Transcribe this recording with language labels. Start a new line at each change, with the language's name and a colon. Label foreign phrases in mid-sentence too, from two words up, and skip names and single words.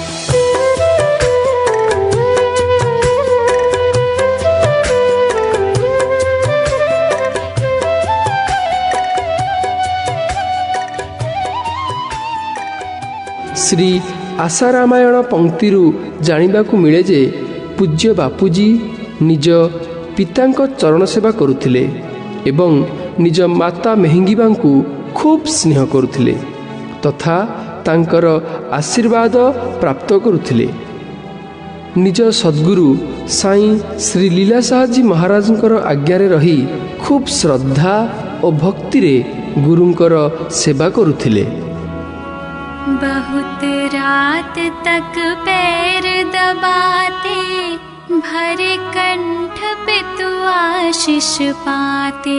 Odia: ଶ୍ରୀ ଆଶା ରାମାୟଣ ପଂକ୍ତିରୁ ଜାଣିବାକୁ ମିଳେ ଯେ ପୂଜ୍ୟ ବାପୁଜୀ ନିଜ ପିତାଙ୍କ ଚରଣ ସେବା କରୁଥିଲେ ଏବଂ ନିଜ ମାତା ମେହଙ୍ଗୀବାଙ୍କୁ ଖୁବ ସ୍ନେହ କରୁଥିଲେ ତଥା ତାଙ୍କର ଆଶୀର୍ବାଦ ପ୍ରାପ୍ତ କରୁଥିଲେ। ନିଜ ସଦ୍ଗୁରୁ ସାଇଁ ଶ୍ରୀ ଲୀଳାଶାହଜୀ ମହାରାଜଙ୍କର ଆଜ୍ଞାରେ ରହି ଖୁବ ଶ୍ରଦ୍ଧା ଓ ଭକ୍ତି ରେ ଗୁରୁଙ୍କର ସେବା କରୁଥିଲେ।
Hindi: बहुत रात तक पैर दबाते, भरे कंठ पे तू आशीष पाते।